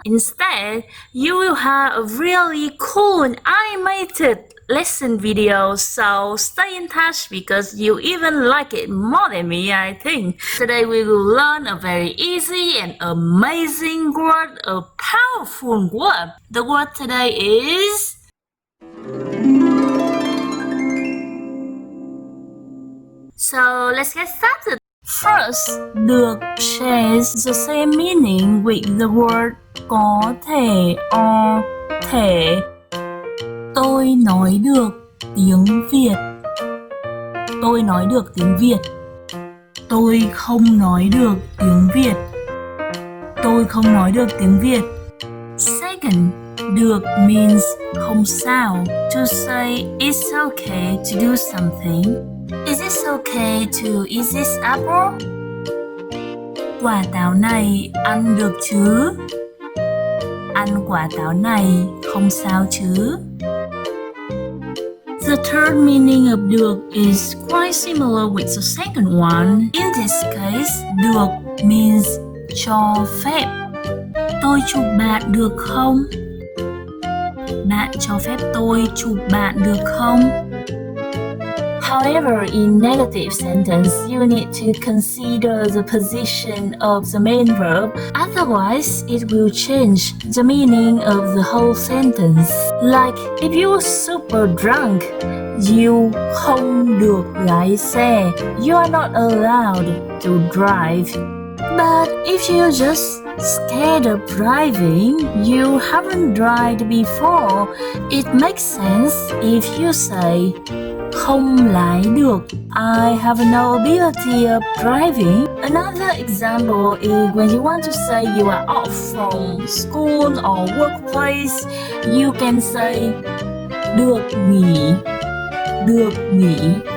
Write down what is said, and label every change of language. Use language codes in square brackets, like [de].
[en] Instead, you will have a really cool and animated lesson video, so stay in touch because you even like it more than me, I think. Today we will learn a very easy and amazing word, a powerful word. The word today is so let's get started. First, được shares the same meaning with the word có thể or thể. [vi] Tôi nói được tiếng Việt. Tôi nói được tiếng Việt. Tôi không nói được tiếng Việt. Tôi không nói được tiếng Việt. [en] Second, được means không sao. To say it's okay to do something. Is it okay to eat this apple? [vi] Quả táo này ăn được chứ? Ăn quả táo này không sao chứ? [en] The third meaning of được is quite similar with the second one. In this case, được means cho phép. [vi] Tôi chụp bạn được không? Bạn cho phép tôi chụp bạn được không? [en] However, in negative sentence, you need to consider the position of the main verb. Otherwise, it will change the meaning of the whole sentence. Like, if you are super drunk, you [vi] không được lái xe. [en] You are not allowed to drive. But if you're just scared of driving, you haven't driven before, it makes sense if you say [vi] không lái được. [en] I have no ability of driving. Another example is when you want to say you are off from school or workplace, you can say được nghỉ. Được nghỉ.